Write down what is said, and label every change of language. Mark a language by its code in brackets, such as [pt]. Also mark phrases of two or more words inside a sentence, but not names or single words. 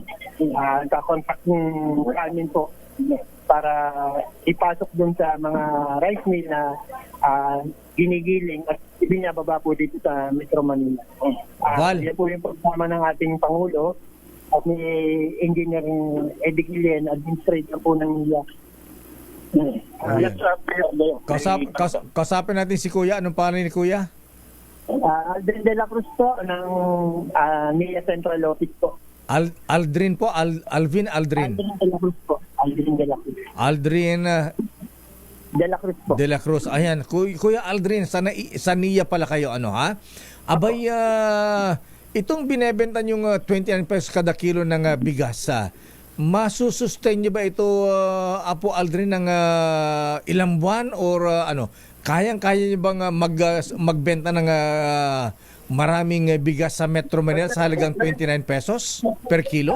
[tl] Kakontak namin po para ipasok dun sa mga [en] rice mill [tl] na ginigiling at ibinababa po dito sa Metro Manila. Yan po yung programa ng ating Pangulo at ni Engineer Eddie Guillen, administrator po ng NIA. Kasapin natin si Kuya. Anong pangalan ni Kuya? Aldrin de la Cruz po ng NIA Central Office po. Aldrin po? Alvin Aldrin? Aldrin de la Cruz po. Aldrin de la Cruz. Aldrin de la Cruz po. De la Cruz. Ayan. Kuya Aldrin, sa NIA pala kayo, ha? Abay, itong binebenta yung 29 pesos kada kilo ng bigas, masusustain niyo ba ito, Apo Aldrin, ng ilang buwan or kayang-kaya niyo bang magbenta ng maraming bigas sa Metro Manila sa halagang 29 pesos [en] per kilo?